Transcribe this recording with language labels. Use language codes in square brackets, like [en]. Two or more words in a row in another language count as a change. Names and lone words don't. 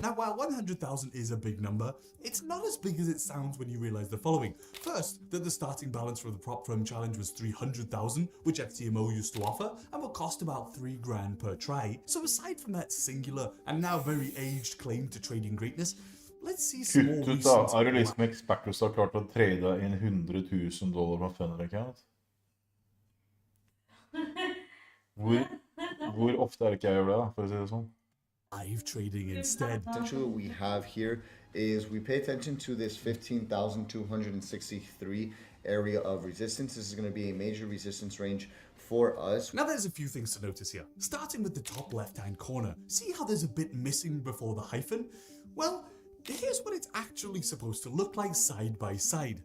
[en] Now, while 100,000 is a big number, it's not as big as it sounds when you realize the following. First, that the starting balance for the prop firm challenge was 300,000, which FTMO used to offer, and will cost about $3,000 per try. So aside from that singular and now very aged claim to trading greatness, let's see some more recent... [no] Er det liksom Expertus har klart å trade inn $100,000 fra Fenner account? Hvor ofte er det ikke jeg gjør det, da, for å si det sånn? [en] Live trading instead. Essentially what we have here is we pay attention to this 15,263 area of resistance. This is going to be a major resistance range for us. Now there's a few things to notice here. Starting with the top left-hand corner. See how there's a bit missing before the hyphen? Well, here's what it's actually supposed to look like side by side.